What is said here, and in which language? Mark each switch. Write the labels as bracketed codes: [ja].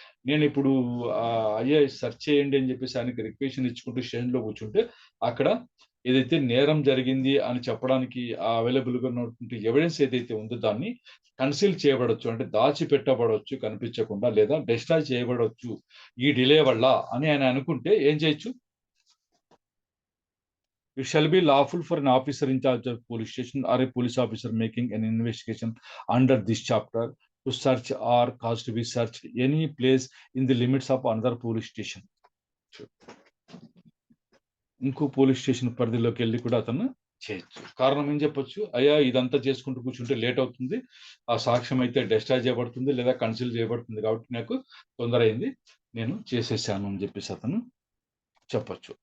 [te] నేను ఇప్పుడు అయ్యా సెర్చ్ చేయండి అని చెప్పేసి ఆయనకి రిక్వెషన్ ఇచ్చుకుంటూ స్టేషన్లో కూర్చుంటే, అక్కడ ఏదైతే నేరం జరిగింది అని చెప్పడానికి అవైలబుల్గా ఉన్నటువంటి ఎవిడెన్స్ ఏదైతే ఉందో దాన్ని కన్సీల్ చేయబడవచ్చు, అంటే దాచిపెట్టబడవచ్చు కనిపించకుండా, లేదా డిస్ట్రాయ్ చేయబడవచ్చు ఈ డిలే వల్ల అని ఆయన అనుకుంటే ఏం చేయొచ్చు? [en] It shall be lawful for an officer in charge of police station or a police officer making an investigation under this chapter to search or cause to be searched any place in the limits of another police station. [te] ఇంకో police station పరిధిలోకి వెళ్ళి కూడా అతను చేయొచ్చు. కారణం ఏం చెప్పొచ్చు? అయ్యా ఇదంతా చేసుకుంటూ కూర్చుంటే లేట్ అవుతుంది, ఆ సాక్ష్యం అయితే డిస్ట్రాయ్ చేయబడుతుంది లేదా కన్సిల్ చేయబడుతుంది, కాబట్టి నాకు తొందర అయింది, నేను చేసేసాను అని చెప్పేసి అతను చెప్పొచ్చు.